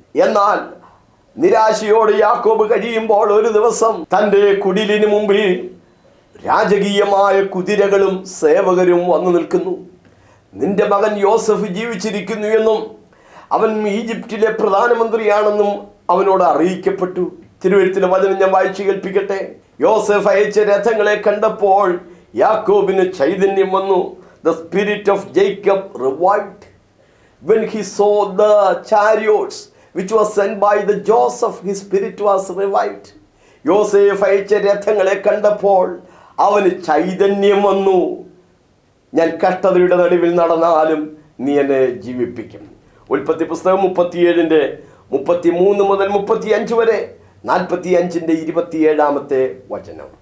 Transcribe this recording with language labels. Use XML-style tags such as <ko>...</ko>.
<ml>എന്നാൽ നിരാശയോടെ യാക്കോബ് കഴിയുമ്പോൾ ഒരു ദിവസം തൻ്റെ കുടിലിന് മുമ്പിൽ രാജകീയമായ കുതിരകളും സേവകരും വന്നു നിൽക്കുന്നു. നിന്റെ മകൻ യോസഫ് ജീവിച്ചിരിക്കുന്നു എന്നും അവൻ ഈജിപ്തിലെ പ്രധാനമന്ത്രിയാണെന്നും അവനോട് അറിയിക്കപ്പെട്ടു. തിരുവെഴുത്തിലെ വചനം ഞാൻ വായിച്ചു കേൾപ്പിക്കട്ടെ. യോസഫ് അയച്ച രഥങ്ങളെ കണ്ടപ്പോൾ യാക്കോബിന് ചൈതന്യം വന്നു.</ml> <en>The spirit of Jacob revived when he saw the chariots which was sent by the Joseph. His spirit was revived.</en> <ml>യോസേഫ് അയച്ച രഥങ്ങളെ കണ്ടപ്പോൾ അവന് ചൈതന്യം വന്നു. ഞാൻ കഷ്ടതയുടെ നടുവിൽ നടന്നാലും നീ എന്നെ ജീവിപ്പിക്കും. ഉൽപ്പത്തി പുസ്തകം 37:33 മുതൽ 35 വരെ, 45:27 വചനം.</ml>